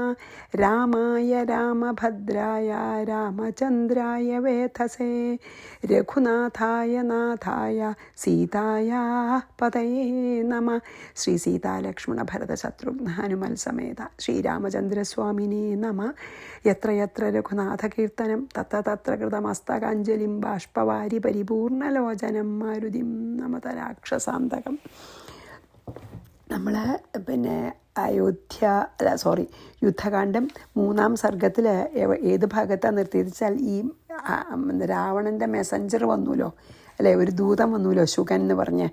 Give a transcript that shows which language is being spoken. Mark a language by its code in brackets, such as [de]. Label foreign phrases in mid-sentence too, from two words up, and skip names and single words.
[sa] रामाय रामभद्राय रामचन्द्राय वेधसे रघुनाथाय नाथाय सीताया पतये नमः। श्री सीतालक्ष्मण भरत शत्रुघ्न हनुमल समेत श्रीरामचन्द्रस्वामिने नमः। यत्र यत्र रघुनाथकीर्तनं तत्र तत्र कृतमस्तकाञ्जलिं ബാഷ്പവാരി പരിപൂർണലോചനം മാരുതിം നമത രാക്ഷസാന്തകം. [ml] നമ്മൾ യുദ്ധകാന്ഡം 3-ാം സർഗത്തിൽ ഏത് ഭാഗത്താണ് നിർത്തിയത് വെച്ചാൽ ഈ രാവണൻ്റെ മെസ്സഞ്ചർ വന്നുല്ലോ, അല്ലേ, ഒരു ദൂതൻ വന്നുല്ലോ, ശുകൻ എന്ന് പറഞ്ഞ്.